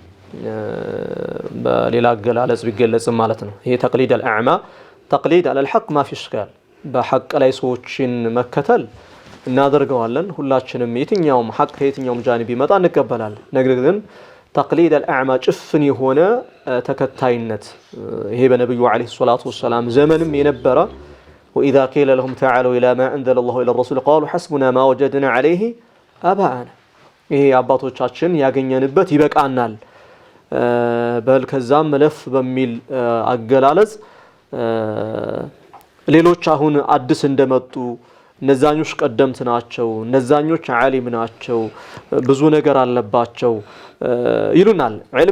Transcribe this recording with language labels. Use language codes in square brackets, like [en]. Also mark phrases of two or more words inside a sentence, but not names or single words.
[am] በሌላ አገላለጽ ቢገለጽም ማለት ነው ይሄ [ar] تقليد الأعمى تقليد على الحق ما في اشكال [am] በሐቅ ላይ ሰዎችን መከተል እናደርገዋለን ሁላችንም የትኛውም ሐቅ የትኛውም ጃኒብ ይመጣ እንቀበላለን ነገር ግን [ar] تقليد الأعمى [am] ጭፍን የሆነ ተከታይነት ይሄ በነብዩ [ar] عليه الصلاة والسلام [am] ዘመንም የነበረ [ar] وإذا قيل لهم تعالوا إلى ما أنزل الله إلى الرسول قالوا حسبنا ما وجدنا عليه آباءنا [am] ይሄ አባቶቻችን ያገኘንበት ይበቃናል በል ከዛም ለፍ በሚል አገላለጽ ሌሎች አሁን አዲስ እንደመጡ ነዛኞች ቀደምት ናቸው ነዛኞች ዓሊም ናቸው ብዙ ነገር አለባቸው ይሉናል ዒልም